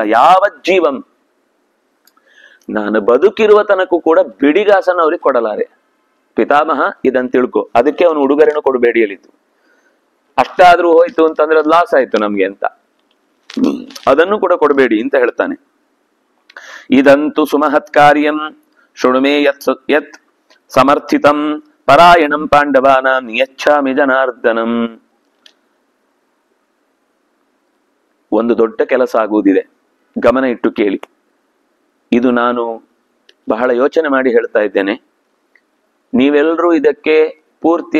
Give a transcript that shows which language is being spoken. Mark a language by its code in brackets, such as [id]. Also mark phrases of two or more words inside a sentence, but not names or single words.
[kn] ಯಾವ ಜೀವಂ, ನಾನು ಬದುಕಿರುವ ತನಕ ಕೂಡ ಬಿಡಿಗಾಸನ ಅವ್ರಿಗೆ ಕೊಡಲಾರೆ. ಪಿತಾಮಹ ಇದನ್ ತಿಳ್ಕೊ. ಅದಕ್ಕೆ ಅವನು ಉಡುಗೊರೆನೂ ಕೊಡಬೇಡಿ ಹೇಳಿದ್ದು. ಅಷ್ಟಾದ್ರೂ ಹೋಯ್ತು ಅಂತಂದ್ರೆ ಅದು ಲಾಸ್ ಆಯ್ತು ನಮ್ಗೆ ಅಂತ, ಅದನ್ನು ಕೂಡ ಕೊಡಬೇಡಿ ಅಂತ ಹೇಳ್ತಾನೆ. [sa] ಇದಂತೂ ಸುಮಹತ್ ಕಾರ್ಯಂ ಶೃಣುಮೇ ಯತ್ ಸಮರ್ಥಿತಂ ಪರಾಯಣಂ ಪಾಂಡವಾನಾಂ ನಿಯಚ್ಛಾಮಿ ಜನಾರ್ದನಂ. [kn] ಒಂದು ದೊಡ್ಡ ಕೆಲಸ ಆಗುವುದಿದೆ, ಗಮನ ಇಟ್ಟು ಕೇಳಿ. ಇದು ನಾನು ಬಹಳ ಯೋಚನೆ ಮಾಡಿ ಹೇಳ್ತಾ ಇದ್ದೇನೆ. ನೀವೆಲ್ಲರೂ ಇದಕ್ಕೆ ಪೂರ್ತಿಯಾಗಿ ನನಗೆ ಸಹಕಾರ ಕೊಡಬೇಕು.